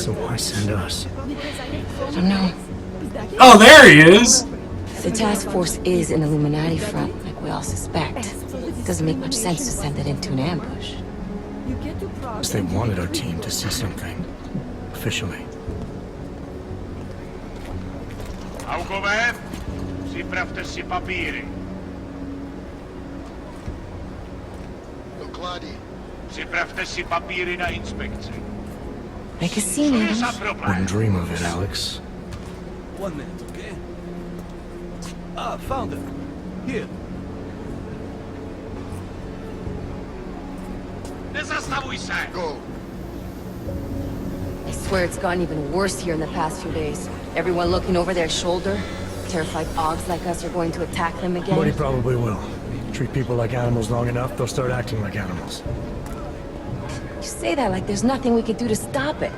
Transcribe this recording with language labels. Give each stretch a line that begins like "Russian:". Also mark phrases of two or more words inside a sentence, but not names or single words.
English: So why send us? I don't know. Oh, there he is! The task force is an Illuminati front, like we all suspect. Doesn't make much sense to send it into an ambush. Because they wanted our team to see something. Officially.
Czech: Augover, připravte si papíry. Doklady. Připravte si papíry na inspekci.
English: Make a scene,
Czech: Co je za Adams. problém?
English: Wouldn't dream of it, Alex. 1 minute, okay? Ah, found it. Here.
Czech: Nezastavuj se!
English: Go. I swear it's gotten even worse here in the past few days. Everyone looking over their shoulder. Terrified Augs like us are going to attack them again. Money probably will. Treat people like animals long enough, they'll start acting like animals. You say that like there's nothing we could do to stop it.